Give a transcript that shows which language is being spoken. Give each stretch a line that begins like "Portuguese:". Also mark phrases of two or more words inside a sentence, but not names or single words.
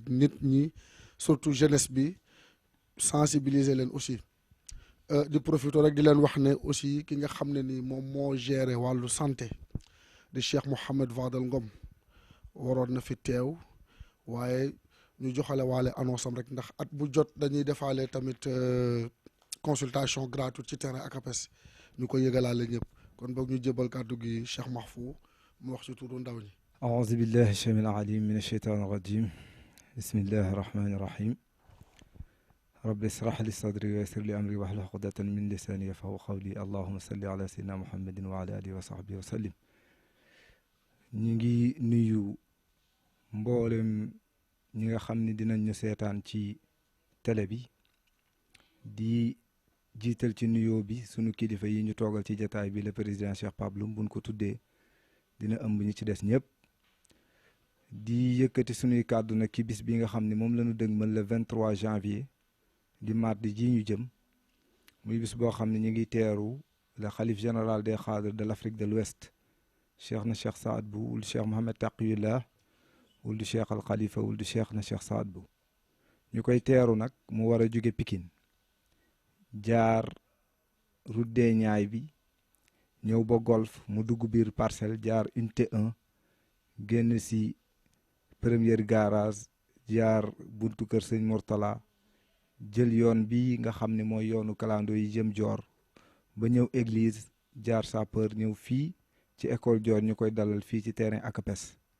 Wolof: nit ñi
French: surtout jeunesse
Wolof: bi sensibiliser leen aussi di profiter rek di leen wax ne aussi ki nga xam ne ni moom moo géré wàllu santé di Cheikh Mouhamed Fadel Ngom waroon na fi teew waaye ñu joxale waale annonce am rek ndax at bu jot dañuy defaale tamit
French: consultation gratuite
Wolof: ci terrain ACAPES ñu ko yëgalaale ñëpp kon boog ñu jébal kàddu gi Cheikh Mahfou mu wax ci turu ndaw ñi.
Arabic: أعوذ بالله السميع العليم من الشيطان الرجيم بسم الله الرحمن الرحيم رب اشرح لي صدري ويسر لي أمري واحلل عقدة من لساني يفقهوا قولي اللهم صل على سيدنا محمد وعلى آله وصحبه وسلم.
Wolof: ñu ngi nuyu mboolem ñi nga xam ne dinañ ñu seetaan ci télé bi di jiital ci nuyoo bi sunu kilifa yi ñu toogal ci jataay bi
French: le président
Wolof: Cheikh Pape Loum buñ ko tuddee dina ëmb ñi ci des ñëpp di yëkkati sunuy kàddu nag ci bis bi nga xam ne moom la ñu dëgmal
French: le 23 janvier
Wolof: di mardi ji ñu jëm muy bis boo xam ne ñu ngi teeru le xalif
French: général des Khadres de l'Afrique de l'Ouest
Wolof: cheikh na cheikh Saad bu wul cheikh Mohamed Taqiyullah wul du cheikh al Khalifa wul du cheikh na cheikh Saad bu ñu koy teeru nag mu war a jóge Pikine jaar route des Niayes bi ñëw ba golf mu dugg biir parcelle jaar unité 1 génn si
French: première garage
Wolof: jaar buntu kër sëñ Mourtala jël yoon bi nga xam ne mooy yoonu kalando yi jëm Dior ba ñëw église jaar sapeur ñëw fii ci école Dior ñu koy dalal fii ci terrain ACAPES